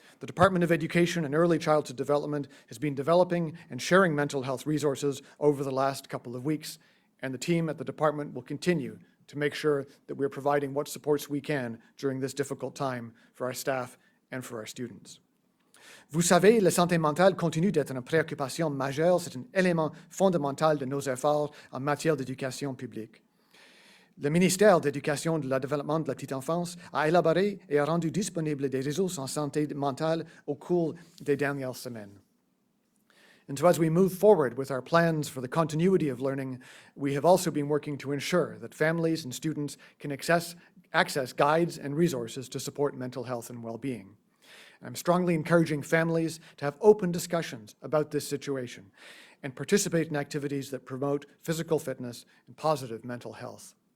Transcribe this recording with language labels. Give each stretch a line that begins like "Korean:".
English: The Department of Education and Early Childhood Development has been developing and sharing mental health resources over the last couple of weeks, and the team at the department will continue to make sure that we're providing what supports we can during this difficult time for our staff and for our students.
French: Vous savez, la santé mentale continue d'être une préoccupation majeure. C'est un élément fondamental de nos efforts en matière d'éducation publique. Le ministère de l'Éducation et du Développement de la petite enfance a élaboré et a rendu disponibles des ressources en santé mentale au cours des dernières semaines.
English: And so as we move forward with our plans for the continuity of learning, we have also been working to ensure that families and students can access guides and resources to support mental health and well-being. I'm strongly encouraging families to have open discussions about this situation and participate in activities that promote physical fitness and positive mental health.